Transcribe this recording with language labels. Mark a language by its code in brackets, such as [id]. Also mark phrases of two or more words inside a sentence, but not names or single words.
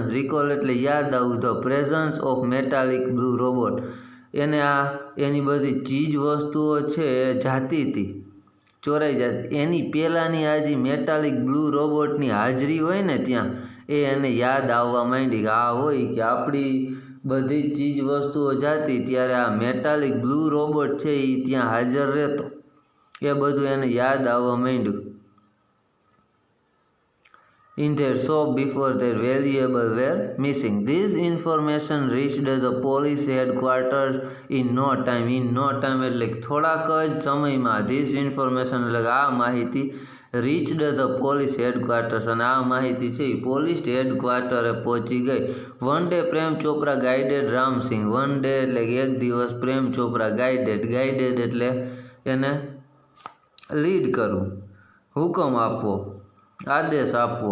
[gu] રિકોલ એટલે યાદ આવું, [en] the presence of metallic blue robot, [gu] એને આ એની બધી ચીજ વસ્તુઓ છે એ જાતી હતી, ચોરાઈ જતી, એની પહેલાંની આ જે મેટાલિક બ્લુ રોબોટની હાજરી હોય ને ત્યાં એ એને યાદ આવવા માંડી કે આ હોય કે આપણી બધી ચીજ વસ્તુઓ જાતી ત્યારે આ [en] metallic blue robot [gu] છે એ ત્યાં હાજર રહેતો, એ બધું એને યાદ આવવા માંડ્યું. [en] In their shop before their valuables were missing. This information reached the police headquarters in no time. In no time [gu] એટલે થોડાક જ સમયમાં. [en] This information [gu] એટલે આ માહિતી [en] reached the police headquarters, [gu] અને આ માહિતી છે એ પોલીસ હેડક્વાર્ટરે પહોંચી ગઈ. [en] one day [gu] પ્રેમ ચોપરા ગાઈડેડ રામસિંહ, [en] one day [gu] એટલે એક દિવસ પ્રેમ ચોપરા ગાઈડેડ, ગાઈડેડ એટલે એને લીડ કરવું, હુકમ આપવો, આદેશ આપવો.